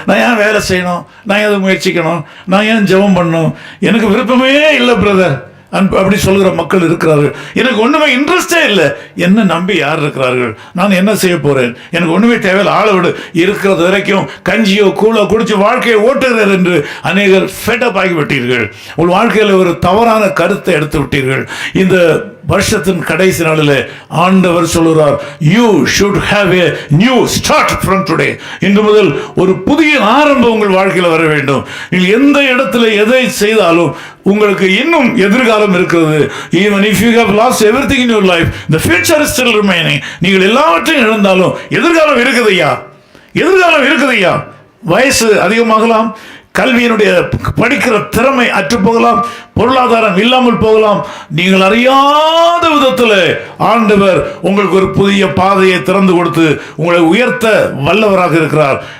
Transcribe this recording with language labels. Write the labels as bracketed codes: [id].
[ta] நான் ஏன் வேலை செய்யணும், நான் ஏன் முயற்சிக்கணும், நான் ஏன் ஜெபம் பண்ணணும், எனக்கு விருப்பமே இல்லை பிரதர் அப்படி சொல்கிற மக்கள் இருக்கிறார்கள். எனக்கு ஒன்றுமே இன்ட்ரெஸ்டே இல்லை. என்ன நம்பி யார் இருக்கிறார்கள்? நான் என்ன செய்ய போகிறேன்? எனக்கு ஒன்றுமே தேவையில்லை, ஆளை விடு, இருக்கிறது வரைக்கும் கஞ்சியோ கூழோ குடிச்சு வாழ்க்கையை ஓட்டுகிறார் என்று அநேகர் ஃபெட்டப் ஆகிவிட்டீர்கள். உங்கள் வாழ்க்கையில் ஒரு தவறான கருத்தை எடுத்து விட்டீர்கள். இந்த வருஷத்தின் கடைசி நாளில் ஆண்டவர் சொல்கிறார், [en] you should have a new start from today. [ta] இன்று முதல் ஒரு புதிய ஆரம்பம் உங்கள் வாழ்க்கையில் வர வேண்டும். நீங்கள் எந்த இடத்துல எதை செய்தாலும் உங்களுக்கு இன்னும் எதிர்காலம் இருக்கிறது. [en] even if you have lost everything in your life, the future is still remaining. [ta] நீங்கள் எல்லாவற்றையும் இழந்தாலும் எதிர்காலம் இருக்குதையா, எதிர்காலம் இருக்குதையா. வயசு அதிகமாகலாம், கல்வியினுடைய படிக்கிற திறமை அற்று போகலாம், பொருளாதாரம் இல்லாமல் போகலாம். நீங்கள் அறியாத விதத்தில் ஆண்டவர் உங்களுக்கு ஒரு புதிய பாதையை திறந்து கொடுத்து உங்களை உயர்த்த வல்லவராக இருக்கிறார்.